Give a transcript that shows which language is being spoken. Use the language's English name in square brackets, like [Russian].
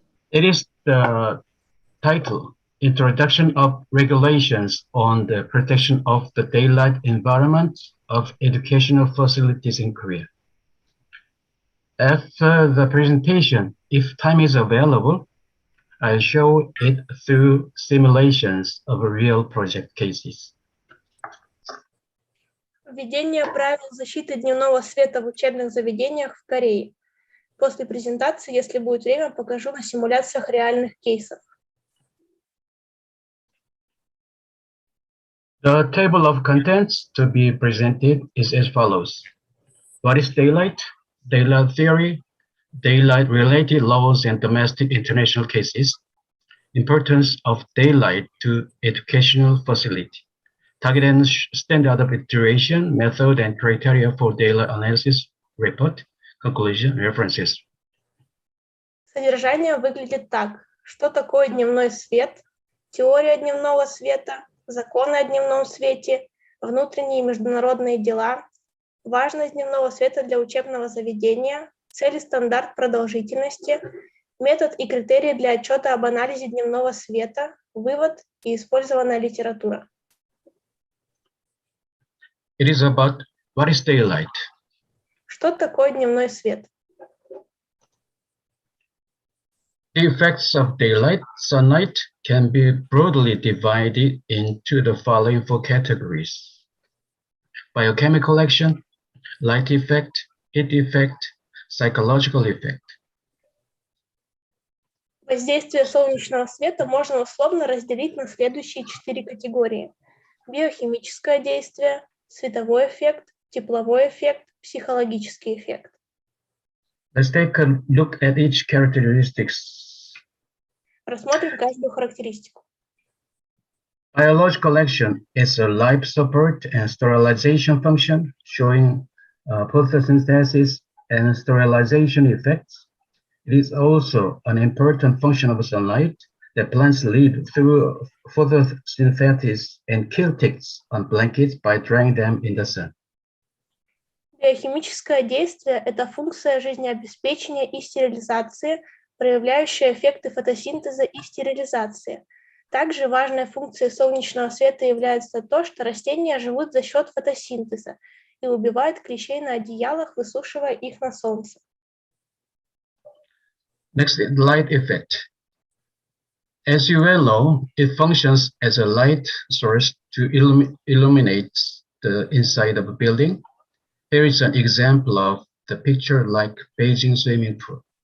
[English] It is the title, Introduction of Regulations on the Protection of the Daylight Environment of Educational Facilities in Korea. After the presentation, if time is available, I'll show it through simulations of real project cases. [Russian] Введение правил защиты дневного света в учебных заведениях в Корее. После презентации, если будет время, покажу на симуляциях реальных кейсов. [English] The table of contents to be presented is as follows. What is daylight? Daylight theory, daylight-related laws and domestic international cases, importance of daylight to educational facility, target and standard of iteration, method and criteria for daylight analysis, report, conclusion, references. [Russian] Содержание выглядит так. Что такое дневной свет? Теория дневного света, законы о дневном свете, внутренние и международные дела, важность дневного света для учебного заведения, цель и стандарт продолжительности, метод и критерии для отчета об анализе дневного света, вывод и использованная литература. [English] It is about what is daylight. [Russian] Что такое дневной свет? [English] The effects of daylight, sunlight, can be broadly divided into the following four categories: biochemical action, light effect, heat effect, psychological effect. [Russian] Воздействие солнечного света можно условно разделить на следующие 4 категории: биохимическое действие, световой эффект, тепловой эффект, психологический эффект. [English] Let's take a look at each characteristics. [Russian] Рассмотрим каждую характеристику. [English] Biological action is a life support and sterilization function, showing photosynthesis and sterilization effects. It is also an important function of sunlight that plants live through photosynthesis and kill ticks on blankets by drying them in the sun. [Russian] Биохимическое действие – это функция жизнеобеспечения и стерилизации, проявляющая эффекты фотосинтеза и стерилизации. Также важной функцией солнечного света является то, что растения живут за счет фотосинтеза и убивают клещей на одеялах, высушивая их на солнце. [English] Next, light effect. As you well know, it functions as a light source to illuminate the inside of a building. Here is an example of the picture like Beijing swimming pool.